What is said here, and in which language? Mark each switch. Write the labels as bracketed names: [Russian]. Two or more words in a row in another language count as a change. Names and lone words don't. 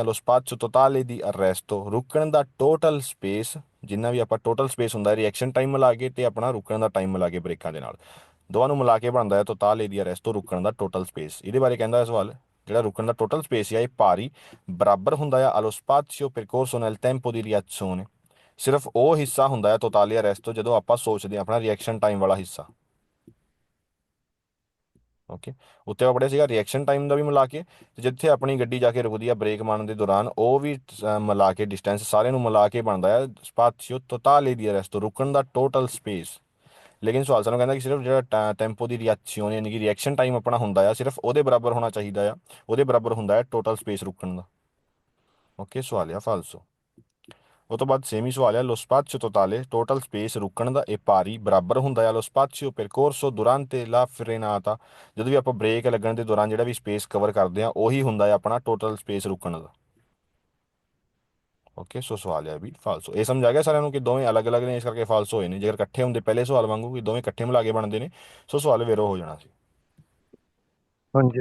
[Italian] lo spazio totale di arresto, [Punjabi] ਰੁਕਣ ਦਾ [English] total space, [Punjabi] ਜਿੰਨਾ ਵੀ ਆਪਾਂ [English] total space [Punjabi] ਹੁੰਦਾ [English] reaction time [Punjabi] ਮਿਲਾ ਕੇ ਤੇ ਆਪਣਾ ਰੁਕਣ ਦਾ ਟਾਈਮ ਮਿਲਾ ਕੇ ਬ੍ਰੇਕਾਂ ਦੇ ਨਾਲ, ਦੋਵਾਂ ਨੂੰ ਮਿਲਾ ਕੇ ਬਣਦਾ ਹੈ [Italian] totale di arresto, [Punjabi] ਰੁਕਣ ਦਾ [English] total space. [Punjabi] ਇਹਦੇ ਬਾਰੇ ਕਹਿੰਦਾ ਹੈ ਸਵਾਲ, ਜਿਹੜਾ ਰੁਕਣ ਦਾ [English] total space [Punjabi] ਆ ਇਹ ਭਾਰੀ ਬਰਾਬਰ ਹੁੰਦਾ ਆ [Italian] allo spazio percorso nel tempo di reazione, [Punjabi] ਸਿਰਫ ਉਹ ਹਿੱਸਾ ਹੁੰਦਾ ਹੈ [Italian] totale arresto [Punjabi] ਜਦੋਂ ਆਪਾਂ ਸੋਚਦੇ ਹਾਂ, ਆਪਣਾ [English] reaction time [Punjabi] ਵਾਲਾ ਹਿੱਸਾ। ਓਕੇ, ਉੱਤੇ ਆਪਾਂ ਪੜ੍ਹਿਆ ਸੀਗਾ [English] reaction time [Punjabi] ਦਾ ਵੀ ਮਿਲਾ ਕੇ, ਤੇ ਜਿੱਥੇ ਆਪਣੀ ਗੱਡੀ ਜਾ ਕੇ ਰੁਕਦੀ ਆ ਬ੍ਰੇਕ ਮਾਰਨ ਦੇ ਦੌਰਾਨ ਉਹ ਵੀ ਮਿਲਾ ਕੇ ਡਿਸਟੈਂਸ ਸਾਰਿਆਂ ਨੂੰ ਮਿਲਾ ਕੇ ਬਣਦਾ ਹੈ [Italian] spazio totale di arresto, [Punjabi] ਰੁਕਣ ਦਾ [English] total space. [Punjabi] ਲੇਕਿਨ ਸਵਾਲ ਸਾਨੂੰ ਕਹਿੰਦਾ ਕਿ ਸਿਰਫ ਜਿਹੜਾ [Italian] tempo di reazione [Punjabi] ਯਾਨੀ ਕਿ [English] reaction time [Punjabi] ਆਪਣਾ ਹੁੰਦਾ ਆ ਸਿਰਫ ਉਹਦੇ ਬਰਾਬਰ ਹੋਣਾ ਚਾਹੀਦਾ ਆ, ਉਹਦੇ ਬਰਾਬਰ ਹੁੰਦਾ ਹੈ [English] total space [Punjabi] ਰੁਕਣ ਦਾ। ਓਕੇ, ਸਵਾਲ ਆ ਫਾਲਸੋ। ਉਹ ਤੋਂ ਬਾਅਦ ਸੇਮ ਹੀ ਸਵਾਲ ਹੈ, [Italian] lo spazio totale [English] total space [Punjabi] ਰੁਕਣ ਦਾ ਇਹ ਪਾਰੀ ਬਰਾਬਰ ਹੁੰਦਾ ਹੈ [Italian] lo spazio percorso durante la frenata, [Punjabi] ਜਦੋਂ ਵੀ ਆਪਾਂ ਬ੍ਰੇਕ ਲੱਗਣ ਦੇ ਦੌਰਾਨ ਜਿਹੜਾ ਵੀ ਸਪੇਸ ਕਵਰ ਕਰਦੇ ਆ ਉਹੀ ਹੁੰਦਾ ਹੈ ਆਪਣਾ [English] total space [Punjabi] ਰੁਕਣ ਦਾ। ਓਕੇ, ਸੋ ਸਵਾਲ ਹੈ ਵੀ ਫਾਲਸੋ। ਇਹ ਸਮਝ ਆ ਗਿਆ ਸਾਰਿਆਂ ਨੂੰ ਕਿ ਦੋਵੇਂ ਅਲੱਗ-ਅਲੱਗ ਨੇ, ਇਸ ਕਰਕੇ ਫਾਲਸੋ ਹੋਏ ਨੇ। ਜੇਕਰ ਇਕੱਠੇ ਹੁੰਦੇ ਪਹਿਲੇ ਸਵਾਲ ਵਾਂਗੂ ਕਿ ਦੋਵੇਂ ਇਕੱਠੇ ਮਿਲਾ ਕੇ ਬਣਦੇ ਨੇ, ਸੋ ਸਵਾਲ ਵੇਰੋ ਹੋ ਜਾਣਾ ਸੀ। ਹਾਂਜੀ